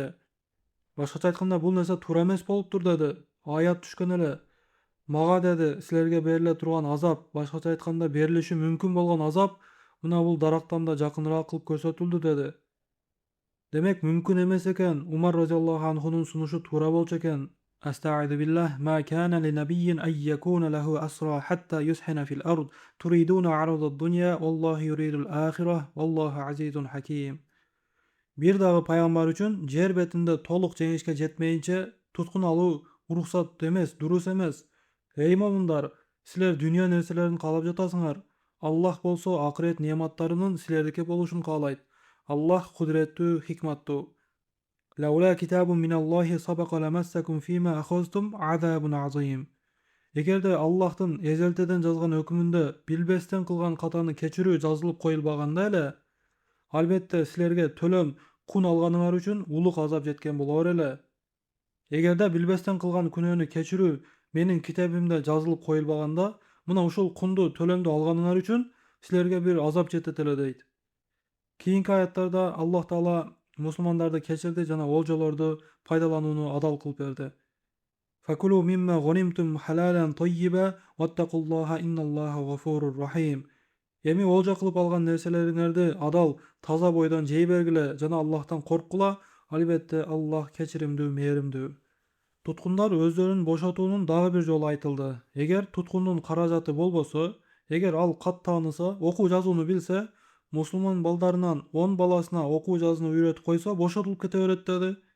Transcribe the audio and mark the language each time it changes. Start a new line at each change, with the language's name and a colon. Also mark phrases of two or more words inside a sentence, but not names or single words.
Kyrgyz: Башкача айтканда, бул нерсе туура эмес болуптур деди. Аят түшкөн эле. Мага деди, силерге бериле турган азап, башкача айтканда берилиши мүмкүн болгон азап мына бул дарактан да жакыныраак кылып көрсөтүлдү деди. Демек мүмкүн эмес экен. Умар разияллаху анхунун сунушу туура болчу экен.
Arabic: أستعيذ بالله، ما كان لنبي أن يكون له أسرى حتى يثخن في الأرض، تريدون عرض الدنيا، والله يريد الآخرة، والله عزيز حكيم.
Kyrgyz: Бир дагы пайгамбар үчүн жер бетинде толук жеңишке жетмейинче туткун алуу уруксат эмес, дурус эмес. Эй момундар, силер дүйнө нерселерин каалап жатасыңар. Аллах болсо акырет неаматтарынын силердики болушун каалайт. Аллах кудреттүү, хикматтуу.
Arabic: لولا كتاب من الله سبق لمسكم فيما أخذتم عذاب عظيم.
Kyrgyz: Эгерде Аллахтын эзелтеден жазган өкүмүндө билбестен кылган катаны кечирүү жазылып коюлбаганда эле, албетте силерге төлөм кун алганыңар үчүн улук азап жеткен болор эле. Эгерде билбестен кылган күнөөнү кечирүү менин китебимде жазылып коюлбаганда, мына ушул кунду төлөмдү алганыңар үчүн силерге бир азап жетет эле дейт. Кийинки аяттарда Аллах Таала мусулмандарды кечирди жана олжолорду пайдаланууну адал кылып берди.
Arabic: فكلوا مما غنمتم حلالا طيبا واتقوا الله إن الله غفور رحيم.
Kyrgyz: Эми олжа кылып алган нерселериңерди адал, таза бойдон жей бергиле жана Аллахтан корккула, албетте Аллах кечиримдүү, мээримдүү. Туткундар өздөрүн бошотуунун дагы бир жолу айтылды. Эгер туткундун каражаты болбосо, эгер ал кат тааныса, окуу жазууну билсе, мусулман балдарынан 10 баласына окуу жазууну үйрөтүп койсо, бошотулуп кете берет деди.